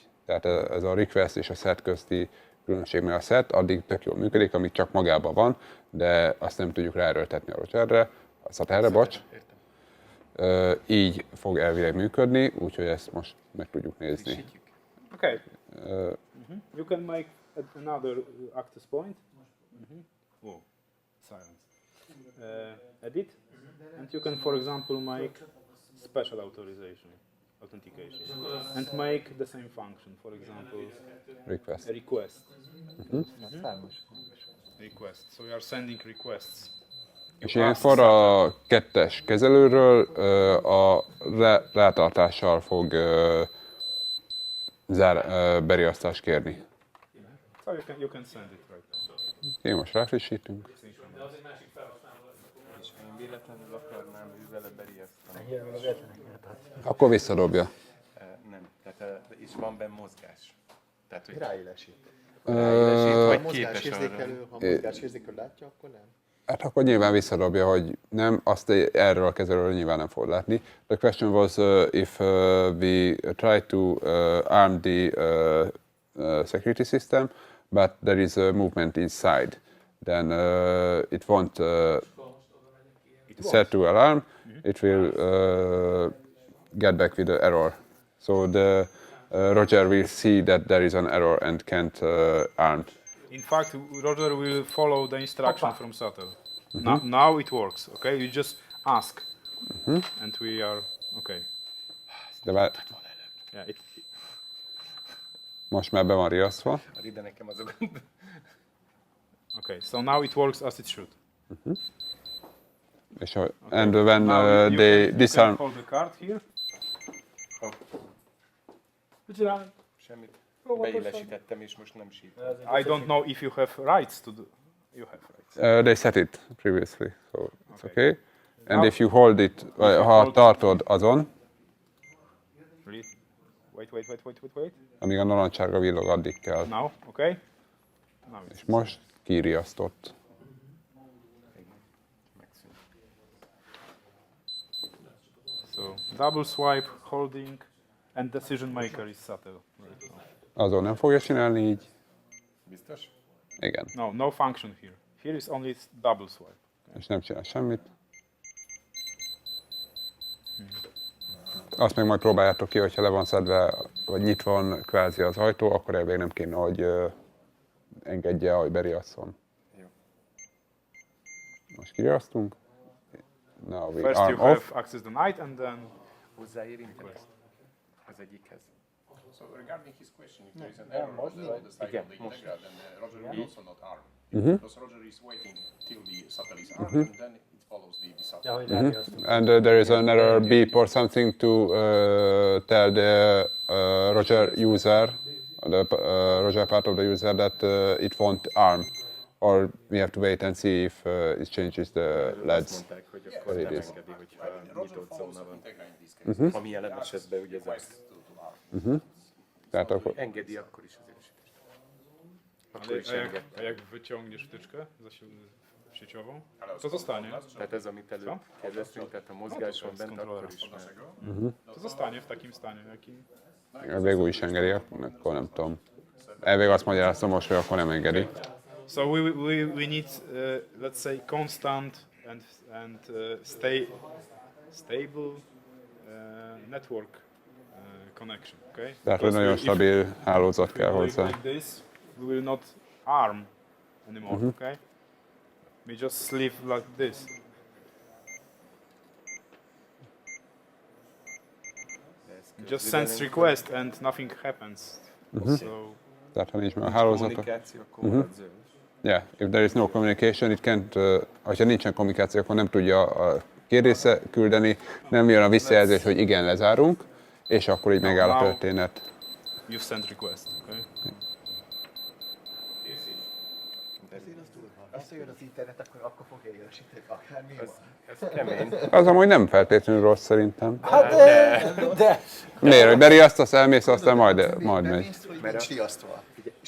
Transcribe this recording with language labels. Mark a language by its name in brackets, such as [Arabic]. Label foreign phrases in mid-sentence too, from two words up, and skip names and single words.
[Hungarian] Tehát ez a request és a set közti különbség, mert a set addig tök jól működik, amíg csak magában van, de azt nem tudjuk ráerőltetni a Rogerre, a Satterre, bocs. Így fog elvileg működni, úgyhogy ezt most meg tudjuk nézni. [English] Okay. You can make another access point. Oh, silence. Edit, and you can, for example, make special authentication, and make the same function. For example, Request. a request. Request. So you are sending requests. [Hungarian] És ilyenkor a kettes kezelőről a rátartással fog beriasztást kérni. [English] So you can send it right now. [Hungarian] Én most ráfrissítünk. De az egy másik felhasználó lesz. És ha én véletlenül akarnám ő vele beriasztani. Akkor visszadobja. Nem, tehát és van benne mozgás. Tehát, hogy Ráélesít. vagy Mozgásérzékelő, ha mozgásérzékelő látja, akkor nem. Hát akkor nyilván visszadobja, hogy nem, azt erről a kezelőről nyilván nem fog látni. [English] The question was if we try to arm the security system, but there is a movement inside, then it won't set to alarm, it will get back with the error. So the Roger will see that there is an error and can't arm. In fact, Roger will follow the instruction from Subtle. Now it works, okay? You just ask, and we are okay. [Hungarian] De vár, [English] Yeah, [Hungarian] most már be van riasztva. ide nekem azok. [English] okay, so now it works as it should. És and when Now they you disarm, can hold the card here. [Hungarian] Semmit. Beillesítettem és most nem sírt. [English] I don't know if you have rights to do. You have rights. they set it previously, so it's Okay. okay. And Now- if you hold it, [Hungarian] ha tartod azon, [English] Really? Wait. [Hungarian] amíg a narancsárga villog, addig kell. [English] Now, okay? Now it's [Hungarian] És most kiriasztott. [English] so double swipe, holding, and decision maker is Subtle. Right now. [Hungarian] Azon nem fogja csinálni így. Biztos? Igen. [English] No function here. Here is only double swipe. [Hungarian] És nem csinál semmit. Azt meg majd próbáljátok ki, hogyha le van szedve, vagy nyitva van kvázi az ajtó, akkor elvég nem kéne, hogy engedje, hogy beriasszon. Most kigyasztunk. [English] Now we First arm you have off. access the night and then [Hungarian] Hozzáérinteni az egyikhez. [English] So regarding his question, if there is an error on the side of the integral, then Roger will also not arm. Because Roger is waiting till the subtle is armed, and then it follows the subtle. And there is an error beep or something to tell the Roger user, the Roger part of the user that it won't arm. Or we have to wait and see if it changes the [Hungarian] Azt [English] LEDs. [Hungarian] mondták, hogy akkor nem engedi, hogyha nyitott zóna van. Ami jelen esetben ugye ez Tehát akkor engedi akkor is az erősítést. Akkor is enged. [Polish] a jak wyciągniesz wtyczkę sieciową, to zostanie. [Hungarian] Tehát ez, amit előbb kérdeztünk, tehát a mozgás van bent, akkor is már. [Polish] To zostanie w takim stanie, jakim... [Hungarian] elvég úgy is engedi, akkor nem tudom. Elvég azt magyaráztam most, hogy akkor nem engedi. [English] So we need, let's say, constant and stable network connection. Okay. [Hungarian] Tehát, hogy nagyon stabil hálózat kell hozzá. [English] Like this, we will not arm anymore. Okay. We just sleep like this. Just sends request and nothing happens. So [Hungarian] Tehát, ha nincs meg a hálózat, Kommunikáció, akkor marad zöld. [English] yeah, if there is no communication, it can't, [Hungarian] ha nincsen kommunikáció, akkor nem tudja a kérdésre küldeni, nem jön a visszajelzés, hogy igen, lezárunk, és akkor így megáll a történet. [English] you send request. Okay. [Hungarian] Azt jön az internet, akkor fogja érősíteni akármi van. Ez kemény. Az amúgy nem feltétlenül rossz szerintem. Hát de. Miért, hogy beriasztasz, elmész, aztán majd megy. Hogy nincs riasztva. És